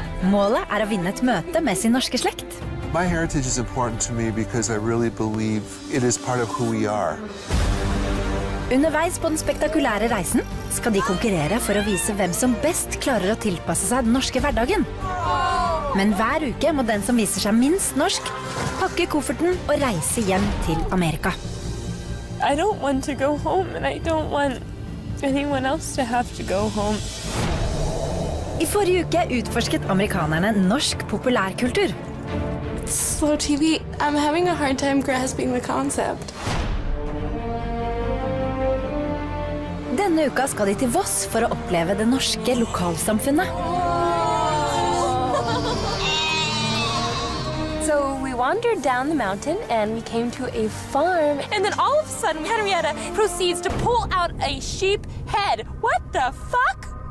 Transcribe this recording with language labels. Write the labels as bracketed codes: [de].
[no] Målet å vinne et møte med sin norske slekt. [en] My heritage is important to me because I really believe it is part of who we are. [no] Underveis på den spektakulære reisen skal de konkurrere for å vise hvem som best klarer å tilpasse seg den norske hverdagen. Men hver uke må den som viser seg minst norsk pakke kofferten og reise hjem til Amerika. [en] I don't want to go home and I don't want anyone else to have to go home. [no] I forrige uke utforsket amerikanerne norsk populærkultur. [en] Slow TV, I'm having a hard time grasping the concept. [no] Denne uka skal de til Voss for å oppleve det norske lokalsamfunnet. [en] So we wandered down the mountain and we came to a farm. And then all of a sudden, Henrietta proceeds to pull out a sheep head. What the fuck?